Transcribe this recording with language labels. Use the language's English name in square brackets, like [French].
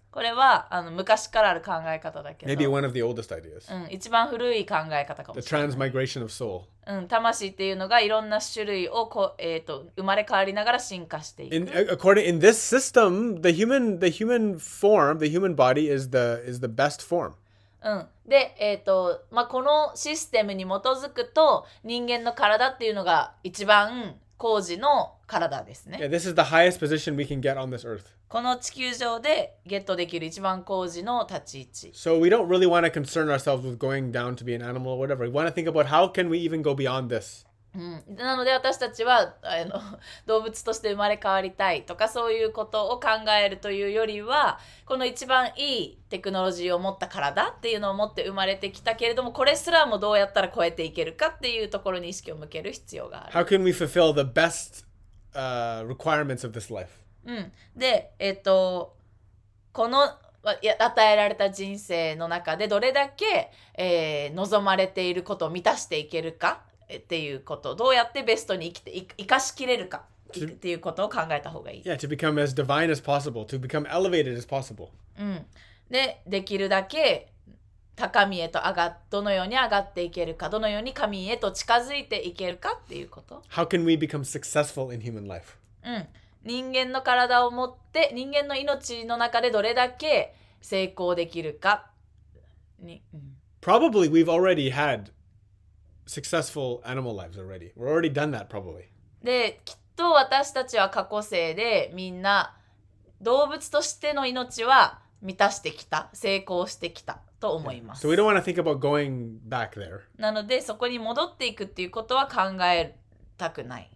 [Japanese] これは昔からある考え方だけ [English] Maybe [Japanese] ど、 [English] one of the oldest ideas. [Japanese] 一番古い考え方かも [English] The [Japanese] しれない。 [English] transmigration of soul. [Japanese] 魂っていうのがいろんな種類を生まれ変わりながら進化していく。 [English] In this system, the human form, the human body is the best form. [Japanese] で、このシステムに基づくと人間の体っていうのが一番高次の体ですね。 [English] Yeah, this is the highest position we can get on this earth. [Japanese] この地球上でゲットできる一番高次の立ち位置。 [English] So we don't really want to concern ourselves with going down to be an animal or whatever. We want to think about how can we even go beyond this. [Japanese] なので私たちは動物として生まれ変わりたいとかそういうことを考えるというよりは、この一番いいテクノロジーを持った体っていうのを持って生まれてきたけれども、これすらもどうやったら超えていけるかっていうところに意識を向ける必要がある。 [English] How can we fulfill the best requirements of this life? [Japanese] で、この与えられた人生の中でどれだけ、望まれていることを満たしていけるかっていうこと、どうやってベストに生かしきれるかっていうことを考えた方がいい。 [English] Yeah, to become as divine as possible, to become elevated as possible. [Japanese] できるだけ高みへとどのように上がっていけるか、どのように神へと近づいていけるかっていうこと。 [English] How can we become successful in human life? [Japanese] 人間の体を持って人間の命の中でどれだけ成功できるかに、 [English] Probably we've already had successful animal lives already. We're already done that probably. [Japanese] で、きっと私たちは過去生でみんな動物としての命は満たしてきた、成功してきたと思います。 [English] So we don't want to think about going back there. [Japanese] なのでそこに戻っていくっていうことは考えたくない。